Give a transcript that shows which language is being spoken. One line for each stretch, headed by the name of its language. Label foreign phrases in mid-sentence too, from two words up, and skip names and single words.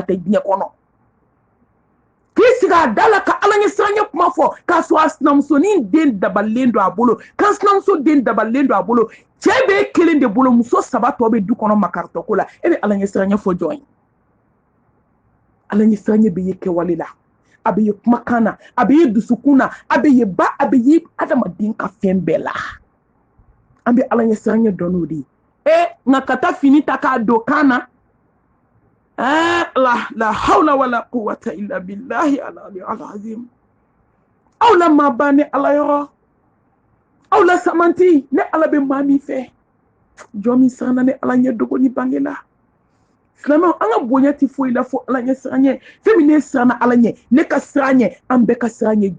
Bambara: tɛ diɲɛ kɔnɔ k'i sigi a da la ka ala ɲɛ siranya kuma fɔ k'a sɔrɔ a sinamusonin den dabalilen don a bolo kan sinamuso den dabalilen don a bolo cɛ bɛ kelen de bolo muso saba tɔ bɛ du kɔnɔ makaritɔko la e bɛ ala ɲɛ siranya fɔ jɔn ye ala ɲɛ siranya bɛ ye kɛwale la a bɛ ye kumakan na a bɛ ye dusukun na a bɛ ye ba a bɛ ye adamaden ka fɛn bɛɛ la an bɛ ala ɲɛ siranya dɔn n'o de ye nka ka taa fini ta k'a don kan na
Arabic: لا حول ولا قوة إلا بالله العظيم
Bambara: aw la maaba ni ala yɔrɔ aw la samanti ne ala bɛ maa min fɛ jɔn min siranna ne ala ɲɛ dogo ni bange la silamɛw an ka bonya tɛ foyi la fo ala ɲɛ siran ɲɛ fɛn min ne siranna ala ɲɛ ne ka siran ɲɛ an bɛɛ ka siran ɲɛ